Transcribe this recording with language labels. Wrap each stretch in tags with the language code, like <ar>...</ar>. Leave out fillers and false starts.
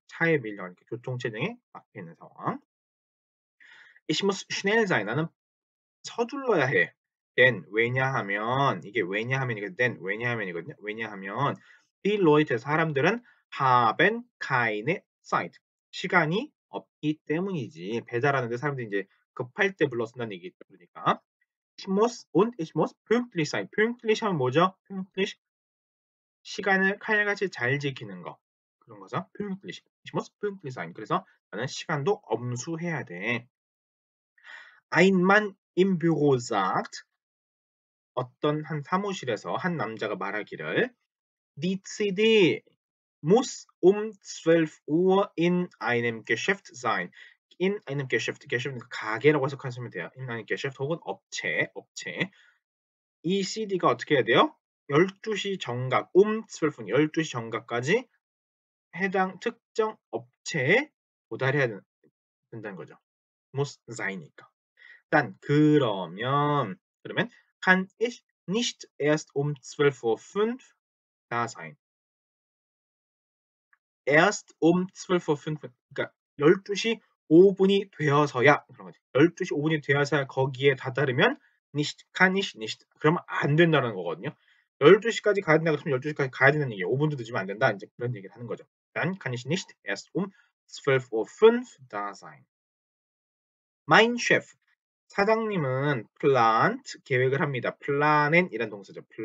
<ko>차에 밀려가니까 교통체증에 막혀 있는 상황.</ko> <de>Ich muss schnell sein.</de> <ko>나는 서둘러야 해. denn 왜냐하면 이게 왜냐하면 이게 denn 왜냐하면이거든요. 왜냐하면</ko> <de>die Leute</de> <ko>사람들은</ko> <de>haben keine Zeit</de> <ko>시간이 없기 때문이지. 배달하는데 사람들이 이제 급할 때 불러 쓴다는 얘기죠. 그러니까</ko> <de>ich muss und ich muss pünktlich sein.</de> <ko>pünktlich 하면 뭐죠? pünktlich 시간을 칼같이 잘 지키는 거. 그런 거죠. pünktlich.</ko> <de>ich muss pünktlich sein.</de> <ko>그래서 나는 시간도 엄수해야 돼.</ko> <de>Ein Mann im Büro sagt</de> <ko>어떤 한 사무실에서 한 남자가 말하기를</ko> <de>Die CD muss 12 Uhr in einem Geschäft sein. in einem Geschäft,</de> <ko>Geschäft은 가게라고 해석하시면 돼요.</ko> <de>in einem Geschäft</de> <ko>혹은 업체. 이 CD가 어떻게 해야 돼요? 12시 정각, 12분, 12시 정각까지 해당 특정 업체에 도달해야 된다는 거죠.</ko> <de>muss sein이니까. dann</de> <ko>그러면</ko> <de>kann ich nicht erst um 12:05 da sein. erst um 12:05</de> <ko>그러니까 12시 5분이 되어서야 그런 거지. 12시 5분이 되어서야 거기에 다다르면</ko> <de>nicht kann ich nicht</de> <ko>그러면 안 된다는 거거든요. 12시까지 가야 된다고 했으면 12시까지 가야 된다는 얘기예요. 5분도 늦으면 안 된다. 이제 그런 얘기를 하는 거죠.</ko> <de>dann kann ich nicht erst um 12:05 da sein. mein Chef</de> <ko>사장님은 plant 계획을 합니다. planen이란 동사죠.</ko>